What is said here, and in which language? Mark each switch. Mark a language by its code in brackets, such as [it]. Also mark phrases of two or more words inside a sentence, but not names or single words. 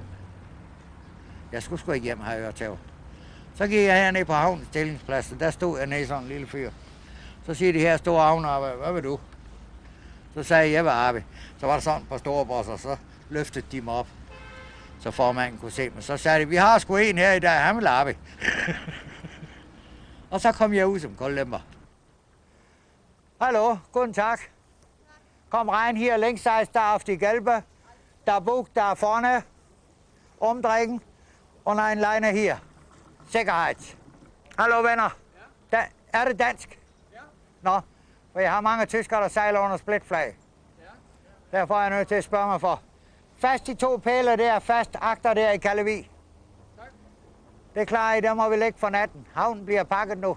[da] Jeg skulle sgu ikke hjem, har jeg hørt til. Så gik jeg herned på havnens stillingsplads, og der stod jeg nede sådan en lille fyr. Så siger de her store havner, hvad vil du? Så sagde jeg vil arbejde. Så var der sådan et par store bosser, så løftede de mig op, så formanden kunne se mig. Så sagde de, vi har sgu en her i dag, han vil arbejde. Og så kom jeg ud som koldlemper. [de] Hallo, guten Tag. Kom rein hier links da auf die gelbe. Der Bug da vorne. Umdrehen. Und ein Leine hier. [da] Sikkerhed. Hallo venner. Ja. Er det dansk? Ja. Nå, for jeg har mange tyskere, der sejler under splitflag. Ja. Derfor er jeg nødt til at spørge mig for. Fast de 2 pæle der, fast agter der i Kallevi. Tak. Det er klart, der må vi lægge for natten. Havnen bliver pakket nu.